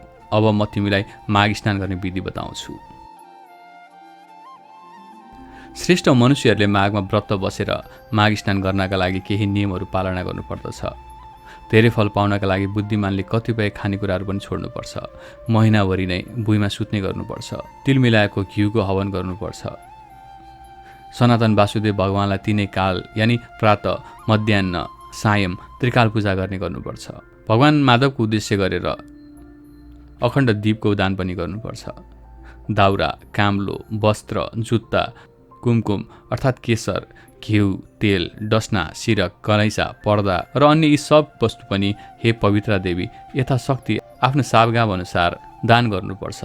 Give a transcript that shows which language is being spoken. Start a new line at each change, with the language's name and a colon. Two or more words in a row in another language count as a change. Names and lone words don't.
Nepali: अब म तिमीलाई माघ स्नान गर्ने विधि बताउँछु। श्रेष्ठ मनुष्यहरूले माघमा व्रत बसेर माघ स्नान गर्नका लागि केही नियमहरू पालना गर्नुपर्दछ। धेरै फल पाउनका लागि बुद्धिमानले कतिपय खानेकुराहरू पनि छोड्नुपर्छ। महिनाभरि नै भुइँमा सुत्ने गर्नुपर्छ। तिल मिलाएको घिउको हवन गर्नुपर्छ। सनातन वासुदेव भगवानलाई 3 काल यानि प्रातः, मध्याह्न, सायं त्रिकाल पूजा गर्ने गर्नुपर्छ। भगवान माधवको उद्देश्य गरेर अखण्ड दीपको दान पनि गर्नुपर्छ। दाउरा, काम्लो, वस्त्र, जुत्ता, कुमकुम अर्थात् केसर, घिउ, तेल, डसना, सिरक, गलैँचा, पर्दा र अन्य यी सब वस्तु पनि हे पवित्र देवी यथाशक्ति आफ्नो सावगाव अनुसार दान गर्नुपर्छ।